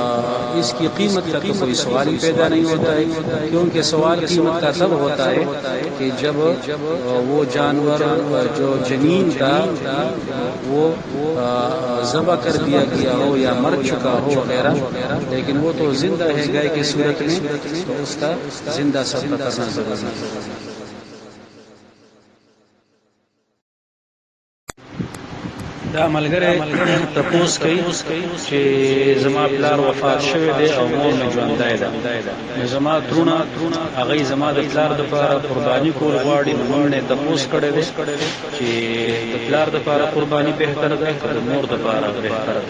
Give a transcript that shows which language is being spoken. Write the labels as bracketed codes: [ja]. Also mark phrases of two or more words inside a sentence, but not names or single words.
[ur] اس کی قیمت کا تو کوئی سوال ہی پیدا نہیں ہوتا ہے کیونکہ سوال قیمت کا تب ہوتا ہے کہ جب وہ جانور جو جنین تھا وہ ذبح کر دیا گیا ہو یا مر چکا ہو وغیرہ، لیکن وہ تو زندہ ہے گائے کی صورت میں، تو اس کا زندہ صبر کرنا ضروری ہے. [ps] دا ملګری تپوس کوي چې زما پلار وفات شوی دی او مور مې ژوندی ده، نو زما ترونه هغه زما د پلار دپاره قرباني کول غواړي، نو موږ نه تپوس کړی دی چې د پلار دپاره قرباني بهتر ده که د مور دپاره بهتر ده.